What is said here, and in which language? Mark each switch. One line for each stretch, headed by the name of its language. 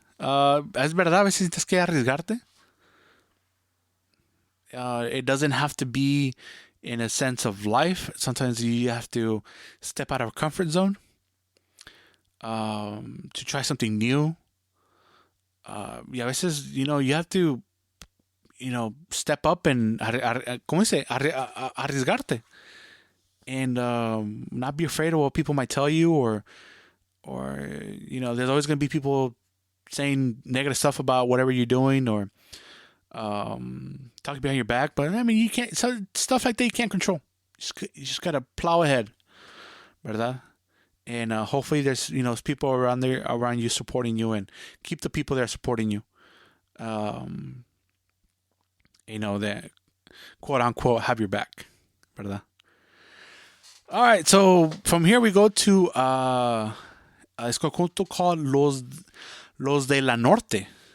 Spanish: Es verdad, a veces tienes que arriesgarte.
English: It doesn't have to be in a sense of life. Sometimes you have to step out of a comfort zone to try something new.
Spanish: Y a veces,
English: you have to, step up and,
Spanish: ¿cómo dice? Arriesgarte.
English: And not be afraid of what people might tell you or there's always going to be people saying negative stuff about whatever you're doing or talking behind your back. But I mean, you can't, stuff like that you can't control. You just got to plow ahead, ¿verdad? And hopefully there's, people around you supporting you, and keep the people there supporting you. That quote unquote have your back, ¿verdad? All right, so from here we go to it's conjunto called Los de la Norte.